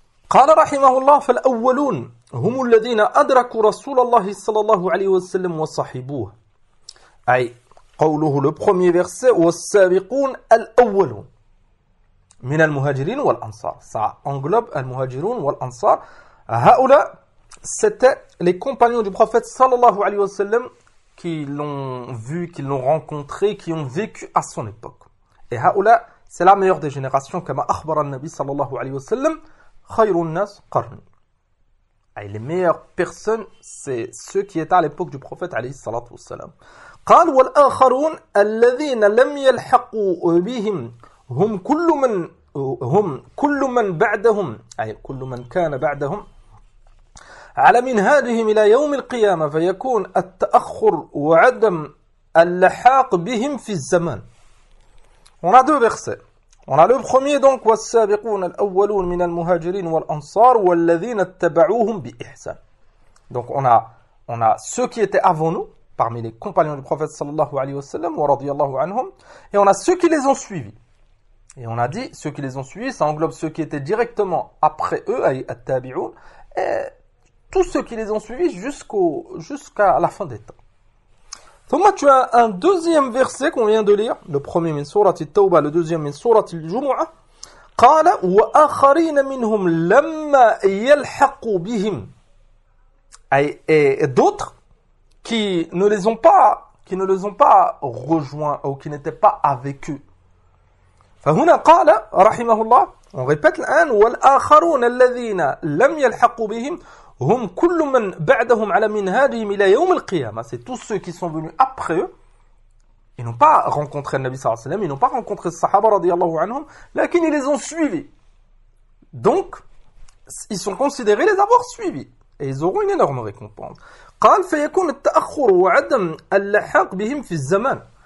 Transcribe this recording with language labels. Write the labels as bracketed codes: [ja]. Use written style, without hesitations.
[ar] قال رحمه الله فالأولون هم الذين أدركوا رسول الله صلى الله عليه وسلم وصحبوه. أي قوله [fr] le premier verset [ar] والسابقون الأولون من المهاجرين والأنصار. [fr] Ça englobe المهاجرون والأنصار. هؤلاء c'était les compagnons du prophète صلى الله عليه وسلم qui l'ont vu, qui l'ont rencontré, qui ont vécu à son époque. Et هؤلاء c'est la meilleure des générations [ar] كما أخبر النبي صلى الله عليه وسلم خَيْرُ النَّاسِ قَرْنِ. [fr] Les meilleures personnes, c'est ceux qui étaient à l'époque du prophète, alayhi salatu wassalam. [ar] قَالْ وَالْآخَرُونَ الَّذِينَ لَمْ يَلْحَقُوا بِهِمْ هُمْ كُلُّ مَنْ بَعْدَهُمْ أي كل من كان بعدهم على منهاجهم إلى يوم القيامة فيكون التأخر وعدم اللحاق بهم في الزمان. [fr] On a deux versets. On a le premier donc, [ar] وَالسَّابِقُونَ الْأَوَّلُونَ مِنَ الْمُهَاجِرِينَ وَالْأَنصَارِ وَالَّذِينَ اتَّبَعُوهُمْ بِإِحْسَانِ. [fr] Donc on a ceux qui étaient avant nous, parmi les compagnons du prophète sallallahu alayhi wa sallam, وَرَضِيَ anhum, et on a ceux qui les ont suivis. Et on a dit, ceux qui les ont suivis, ça englobe ceux qui étaient directement après eux, التابعون, et tous ceux qui les ont suivis jusqu'à la fin des temps. Thomas, tu as un deuxième verset qu'on vient de lire, le premier min surat al-Tawbah, le deuxième min surat al-Jumu'ah. [ar] Qala wa akharina minhum lamma yalhaqu bihim. [fr] Et d'autres qui ne les ont pas rejoints ou qui n'étaient pas avec eux. [ar] Fahuna qala rahimahullah, [fr] on répète l'an, [ar] wal akharuna alladhina lam yalhaqu bihim. هم كل من بعدهم على منهاجهم إلى يوم القيامة. [fr] C'est tous ceux qui sont venus après eux. Ils n'ont pas rencontré le Nabi صلى الله عليه وسلم. Ils n'ont pas rencontré le Sahaba رضي الله عنهم. لكن ils les ont suivis. Donc, ils sont considérés les avoir suivis. Et ils auront une énorme récompense. [ar] قال فيكون التأخر وعدم اللحاق بهم في الزمان.